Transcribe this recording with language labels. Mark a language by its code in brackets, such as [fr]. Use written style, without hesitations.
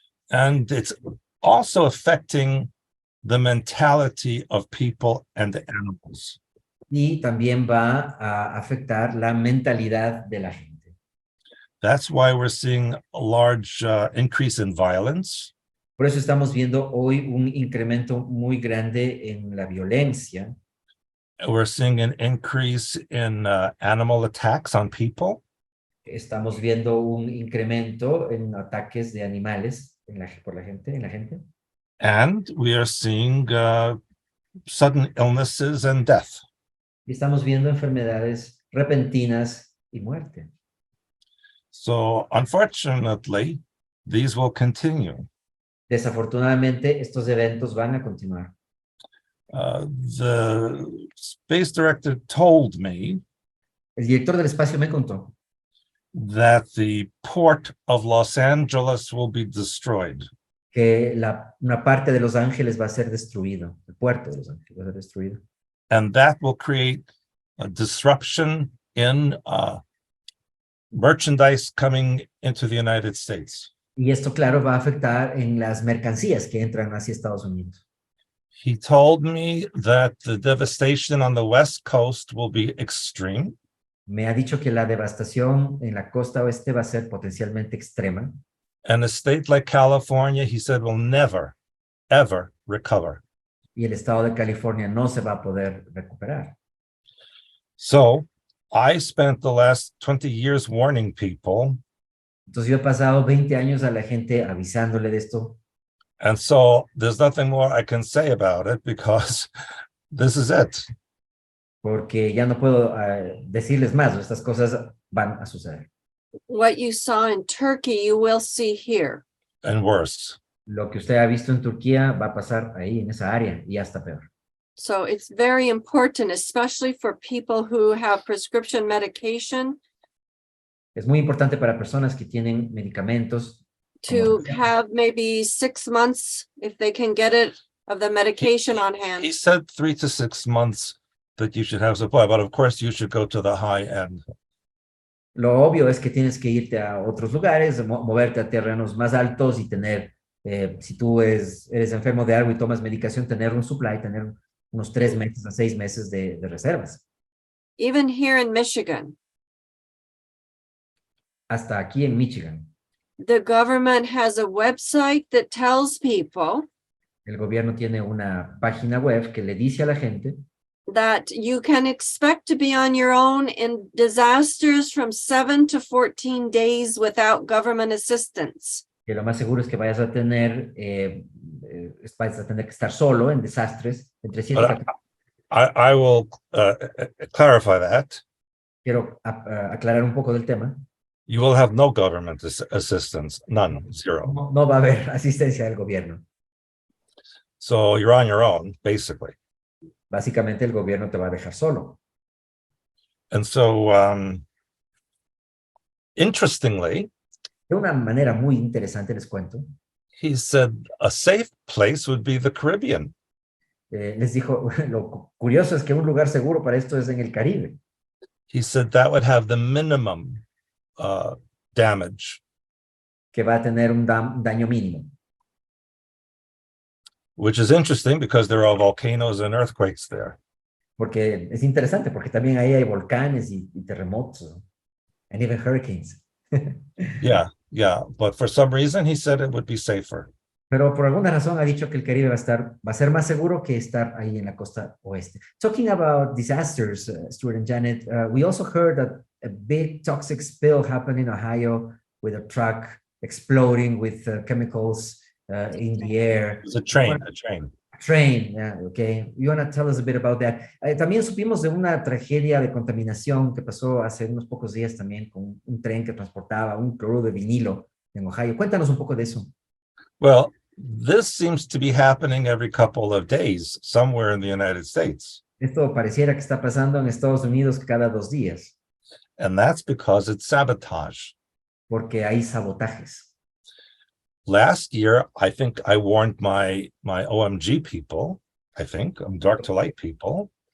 [en] And it's also affecting the mentality of people and animals. [es] Y también va a afectar la mentalidad de la gente. [en] That's why we're seeing a large increase in violence. [es] Por eso estamos viendo hoy un incremento muy grande en la violencia. [en] We're seeing an increase in animal attacks on people. [es] Estamos viendo un incremento en ataques de animales por la gente. [en] And we are seeing sudden illnesses and death. [es] Y estamos viendo enfermedades repentinas y muerte. [en] So unfortunately, these will continue. [es] Desafortunadamente, estos eventos van a continuar. [en] The space director told me [es] El director del espacio me contó [en] that the port of Los Angeles will be destroyed. [es] que una parte de Los Ángeles va a ser destruido. El puerto de Los Ángeles va a ser destruido. [en] And that will create a disruption in merchandise coming into the United States. [es] Y esto, claro, va a afectar en las mercancías que entran hacia Estados Unidos. [en] He told me that the devastation on the West Coast will be extreme. [es] Me ha dicho que la devastación en la costa oeste va a ser potencialmente extrema. [en] And a state like California, he said, will never, ever recover. [es] Y el estado de California no se va a poder recuperar. [en] So I spent the last 20 years warning people. [es] Entonces yo he pasado 20 años a la gente avisándole de esto. [en] And so there's nothing more I can say about it because this is it. [es] Porque ya no puedo decirles más. Estas cosas van a suceder. [en] What you saw in Turkey, you will see here. And worse. [es] Lo que usted ha visto en Turquía va a pasar ahí, en esa área, y hasta peor. [en] So it's very important, especially for people who have prescription medication, [es] Es muy importante para personas que tienen medicamentos [en] to have maybe 6 months, if they can get it, of the medication on hand. He said 3 to 6 months that you should have supply, but of course you should go to the high end. [es] Lo obvio es que tienes que irte a otros lugares, moverte a terrenos más altos y tener, si tú eres enfermo de algo y tomas medicación, tener un supply, tener unos 3 meses a 6 meses de reservas. [en] Even here in Michigan, [es] Hasta aquí en Michigan, [en] the government has a website that tells people [es] el gobierno tiene una página web que le dice a la gente [en] that you can expect to be on your own in disasters from 7 to 14 days without government assistance. [es] que lo más seguro es que vayas a tener que estar solo en desastres entre 7 y 14. [en] I will clarify that. [es] Quiero aclarar un poco del tema. [en] You will have no government assistance, none, zero. [es] No va a haber asistencia del gobierno. [en] So you're on your own, basically. [es] Básicamente el gobierno te va a dejar solo. [en] And so, interestingly, [es] De una manera muy interesante les cuento. [en] he said a safe place would be the Caribbean. [es] Les dijo, lo curioso es que un lugar seguro para esto es en el Caribe. [en] He said that would have the minimum damage, [es] Que va a tener un daño mínimo. [en] which is interesting because there are volcanoes and earthquakes there. [es] Porque es interesante, porque también ahí hay volcanes y terremotos. [en] And even hurricanes. Yeah. But for some reason, he said it would be safer. [es] Pero por alguna razón ha dicho que el Caribe va a ser más seguro que estar ahí en la costa oeste. [en] Talking about disasters, Stuart and Janet, we also heard that a big toxic spill happened in Ohio with a truck exploding with chemicals in the air. It's a train. Train, yeah, okay. You want to tell us a bit about that? [es] También supimos de una tragedia de contaminación que pasó hace unos pocos días también con un tren que transportaba un cloruro de vinilo en Ohio. Cuéntanos un poco de eso. [en] Well, this seems to be happening every couple of days somewhere in the United States. [es] Esto pareciera que está pasando en Estados Unidos cada 2 días. [en] And that's because it's sabotage. [es] Porque hay sabotajes. [en] Last year, I think I warned my OMG people, dark to light people.